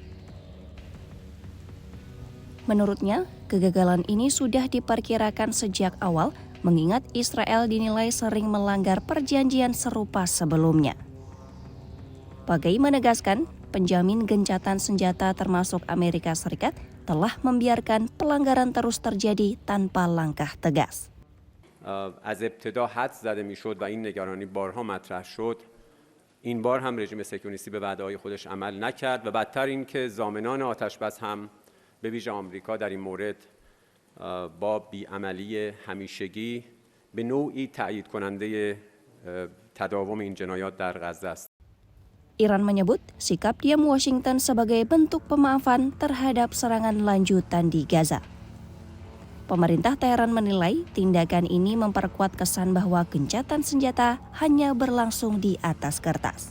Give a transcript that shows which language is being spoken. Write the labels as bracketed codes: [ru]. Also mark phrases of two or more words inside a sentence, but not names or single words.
[id] Menurutnya, kegagalan ini sudah diperkirakan sejak awal, mengingat Israel dinilai sering melanggar perjanjian serupa sebelumnya. Baghai menegaskan, penjamin gencatan senjata termasuk Amerika Serikat telah membiarkan pelanggaran terus terjadi tanpa langkah tegas. [fa] از ابتدا حد زده میشد و این نگرانی بارها مطرح شد. این بار هم رژیم صهیونیستی به وعده‌های خودش عمل نکرد و بدتر این که ضامنان آتش‌بس هم به ویژه آمریکا در این مورد با بی‌عملی همیشگی به نوعی تأیید کننده تداوم این جنایات در غزه است. [id] Iran menyebut sikap diam Washington sebagai bentuk pemaafan terhadap serangan lanjutan di Gaza. Pemerintah Teheran menilai tindakan ini memperkuat kesan bahwa gencatan senjata hanya berlangsung di atas kertas.